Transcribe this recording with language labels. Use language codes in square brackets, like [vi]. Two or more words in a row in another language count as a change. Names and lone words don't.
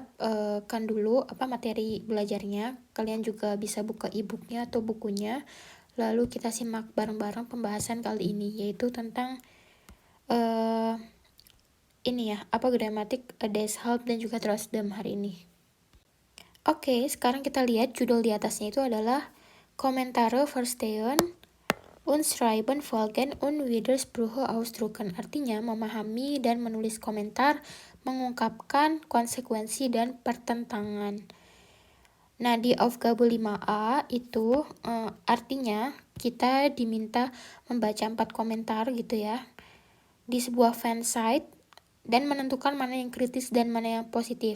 [id] Kan dulu apa materi belajarnya. Kalian juga bisa buka e-booknya atau bukunya. Lalu kita simak bareng-bareng pembahasan kali ini, yaitu tentang gramatik Deshalb dan juga Trotzdem hari ini. Oke, sekarang kita lihat judul di atasnya itu adalah [de] Kommentare verstehen und schreiben folgen und Widersprüche ausdrucken. [id] Artinya memahami dan menulis komentar, mengungkapkan konsekuensi dan pertentangan. Nah, di Aufgabe 5A itu artinya kita diminta membaca 4 komentar gitu ya di sebuah fansite dan menentukan mana yang kritis dan mana yang positif.